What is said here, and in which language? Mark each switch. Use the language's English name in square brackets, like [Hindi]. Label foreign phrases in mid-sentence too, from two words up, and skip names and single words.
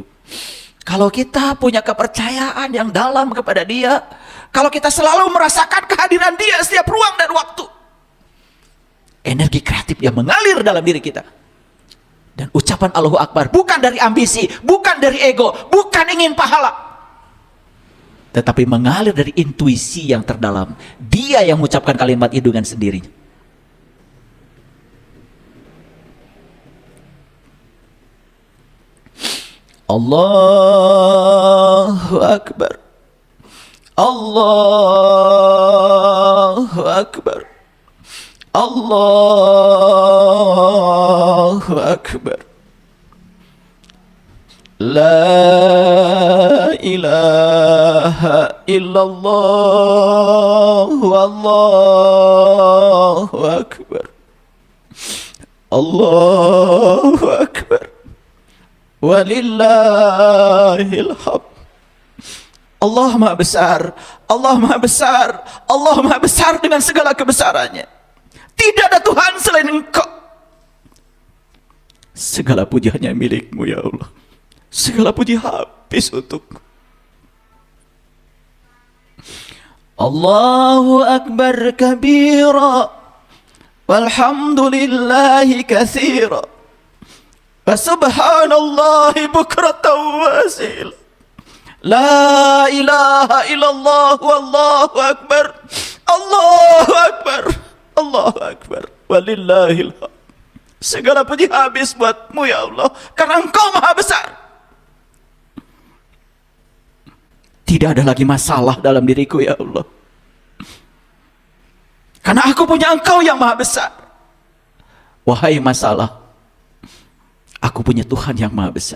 [Indonesian] Kalau kita punya kepercayaan yang dalam kepada Dia, kalau kita selalu merasakan kehadiran Dia setiap ruang dan waktu, energi kreatif yang mengalir dalam diri kita. Dan ucapan [Arabic] الله أكبر [Indonesian] bukan dari ambisi, bukan dari ego, bukan ingin pahala, tetapi mengalir dari intuisi yang terdalam. Dia yang mengucapkan kalimat itu dengan sendirinya. [Arabic] الله أكبر. الله أكبر. الله أكبر. لا إله إلا الله. الله أكبر. الله أكبر. ولله الحمد. [Indonesian] Allah Maha Besar. Allah Maha Besar. Allah Maha Besar dengan segala kebesarannya. Tidak ada Tuhan selain Engkau. Segala puji hanya milik-Mu ya Allah. Segala puji habis untukmu. [Arabic] الله أكبر كبيرا، والحمد لله كثيرا، وسبحان الله بكرة وأصيلا. لا إله إلا الله والله أكبر. الله أكبر. الله أكبر. ولله الحمد. [Indonesian] Segala puji habis buat-Mu ya Allah, karena Engkau Maha Besar. Tidak ada lagi masalah dalam diriku ya Allah, karena aku punya Engkau yang Maha Besar. Wahai masalah, aku punya Tuhan yang Maha Besar.